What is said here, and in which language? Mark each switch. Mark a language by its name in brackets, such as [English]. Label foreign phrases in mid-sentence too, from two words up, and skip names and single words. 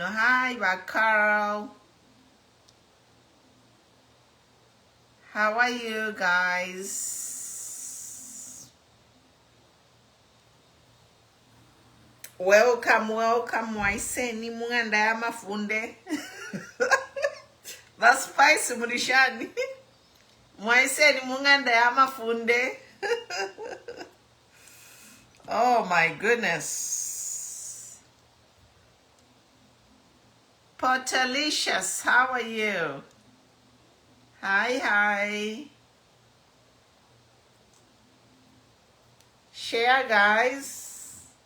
[English] Hi, Bakaro. How are you guys? Welcome. [Bemba] Waiseni munganda ya mafunde. [English] That's spicy mulishani. [Bemba] Waiseni munganda ya mafunde. [English] Oh my goodness. Portalicious, how are you? Hi. Share, guys.